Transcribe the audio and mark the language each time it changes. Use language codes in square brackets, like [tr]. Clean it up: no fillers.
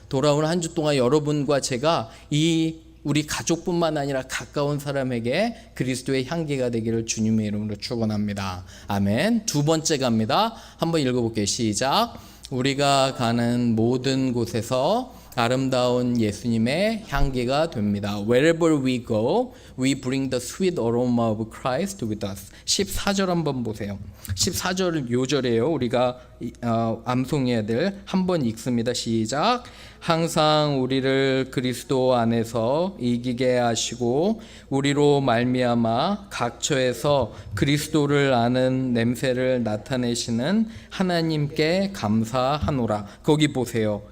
[ko] 돌아온 한 주 동안 여러분과 제가 우리 가족뿐만 아니라 가까운 사람에게 그리스도의 향기가 되기를 주님의 이름으로 축원합니다. 아멘. 두 번째 갑니다. 한번 읽어볼게요. 시작. 우리가 가는 모든 곳에서 아름다운 예수님의 향기가 됩니다. [en] Wherever we go, we bring the sweet aroma of Christ with us. [ko] 14절 한번 보세요. 14절 요절이에요. 우리가 암송해야 될 한번 읽습니다. 시작. 항상 우리를 그리스도 안에서 이기게 하시고 우리로 말미암아 각처에서 그리스도를 아는 냄새를 나타내시는 하나님께 감사하노라. 거기 보세요.